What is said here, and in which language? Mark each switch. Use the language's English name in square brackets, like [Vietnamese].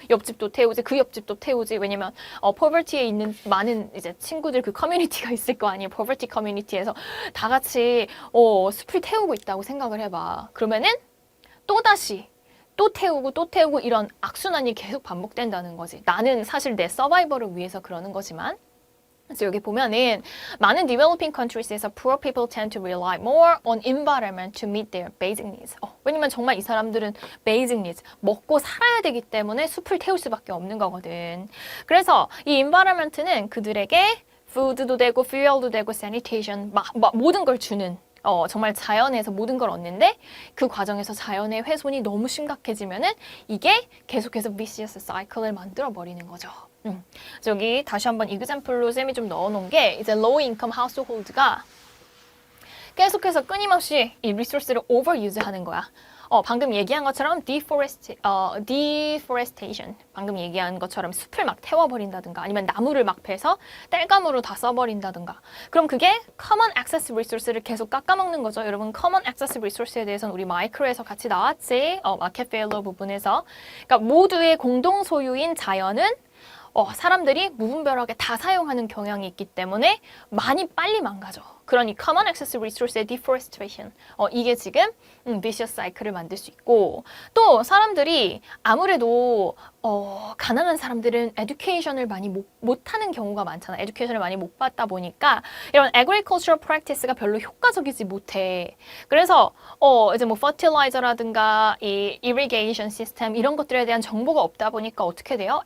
[Korean] 옆집도 태우지, 그 옆집도 태우지. 왜냐면 poverty에 있는 많은 이제 친구들 그 커뮤니티가 있을 거 아니에요. poverty 커뮤니티에서 다 같이 숲을 태우고 있다고 생각을 해봐. 그러면은 또다시 또 태우고 이런 악순환이 계속 반복된다는 거지. 나는 사실 내 서바이벌을 위해서 그러는 거지만 그래서 여기 보면은 많은 developing countries에서 [English] poor people tend to rely more on environment to meet their basic needs. [Korean] 왜냐면 정말 이 사람들은 basic needs, 먹고 살아야 되기 때문에 숲을 태울 수밖에 없는 거거든. 그래서 이 environment는 그들에게 food도 되고 fuel도 되고 sanitation, 모든 걸 주는 정말 자연에서 모든 걸 얻는데 그 과정에서 자연의 훼손이 너무 심각해지면은 이게 계속해서 vicious cycle을 만들어 버리는 거죠. 저기 다시 한번 example로 쌤이 좀 넣어놓은 게 이제 low income household가 계속해서 끊임없이 이 resource를 overuse 하는 거야. 방금 얘기한 것처럼 deforestation, 방금 얘기한 것처럼 숲을 막 태워버린다든가 아니면 나무를 막 베서 땔감으로 다 써버린다든가 그럼 그게 common access resource를 계속 깎아먹는 거죠. 여러분 common access resource에 대해서는 우리 마이크로에서 같이 나왔지. 마켓 페일러 부분에서. 그러니까 모두의 공동 소유인 자연은 사람들이 무분별하게 다 사용하는 경향이 있기 때문에 많이 빨리 망가져. 그런 이 common access resource의 deforestation. 이게 지금 vicious cycle을 만들 수 있고 또 사람들이 아무래도 가난한 사람들은 education을 많이 못하는 경우가 많잖아. education을 많이 못 받다 보니까 이런 agricultural practice가 별로 효과적이지 못해. 그래서 이제 뭐 fertilizer라든가 이 irrigation system 이런 것들에 대한 정보가 없다 보니까 어떻게 돼요?